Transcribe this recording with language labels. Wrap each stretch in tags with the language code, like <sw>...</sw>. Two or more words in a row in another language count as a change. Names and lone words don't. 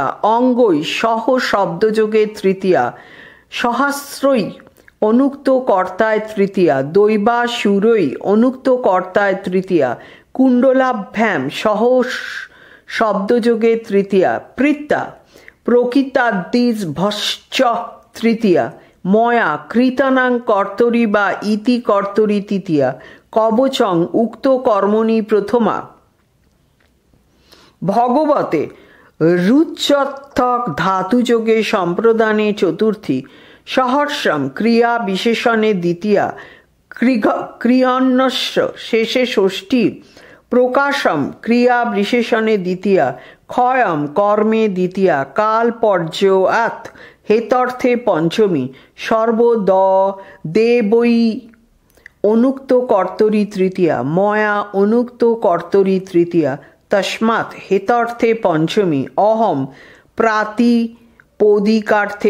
<sa>অঙ্গই সহ শব্দযোগে তৃতীয়া, সহস্রই অনুক্ত কর্তায় তৃতীয়া, দৈবাসুরই অনুক্ত কর্তায় তৃতীয়া, কুণ্ডলাভ্যাম সহ শব্দযোগে তৃতীয়া, পৃত্তা প্রকৃতাদ্দিজ ভশ্চ তৃতীয়া, ময়া কৃতানাং কর্তরি বা ইতি কর্তরি তৃতীয়া, কবচং উক্ত কর্মণি প্রথমা, ভগবতে রুচ্যর্থক ধাতুযোগে সম্প্রদানে চতুর্থী, সহর্ষম ক্রিয়া বিশেষণে দ্বিতীয়া, ক্রিয়ন্নস্য শেষে ষষ্ঠী, প্রকাশম ক্রিয়া বিশেষণে দ্বিতীয়া, ক্ষয়ম কর্মে দ্বিতীয়া, কাল পর্যয়াৎ হেতর্থে পঞ্চমী, সর্বদ দেবৈ অনুক্ত কর্তরি তৃতীয়া, ময়া অনুক্ত কর্তরি তৃতীয়া, তস্মাৎ হেতর্থে পঞ্চমী, অহম পদিকার্থে</sa>